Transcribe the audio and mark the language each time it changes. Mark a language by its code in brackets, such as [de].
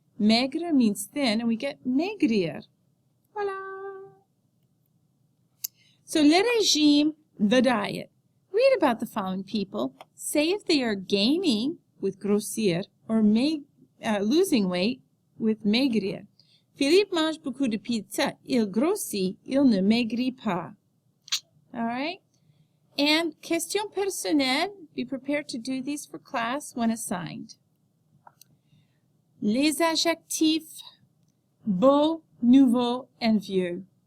[en] Maigre means thin, and we get maigrir. Voila! So, le régime, the diet. Read about the following people. Say if they are gaining with grossir or losing weight with maigrir. [fr] Philippe mange beaucoup de pizza. Il grossit, il ne maigrit pas. [en] All right? And [fr] question personnelle. [en] Be prepared to do these for class when assigned. [fr] Les adjectifs beau, nouveau, and vieux.